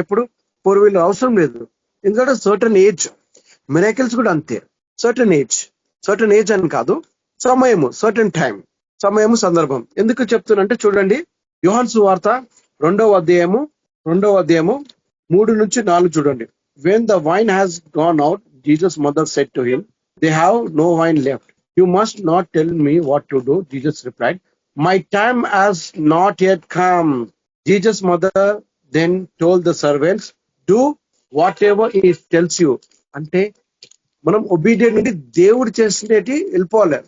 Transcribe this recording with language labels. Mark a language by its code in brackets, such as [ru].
[te] ఇప్పుడు 4 వీలర్ అవసరం లేదు. ఎందుకంటే సర్టన్ ఏజ్. మిరాకిల్స్ కూడా అంతే. సర్టన్ ఏజ్ అని కాదు, సమయము, సర్టన్ టైం, సమయము, సందర్భం. ఎందుకు చెప్తున్నంటే చూడండి, యోహాను సువార్త 2వ అధ్యాయము 3-4 చూడండి. [en] When the wine has gone out, Jesus' mother said to him, they have no wine left. You must not tell me what to do. Jesus replied, my time has not yet come. Jesus' mother then told the servants, do whatever he tells you. [te] అంటే మనం obedient నుండి దేవుడు చేసినటి వెళ్ళిపోవాలి.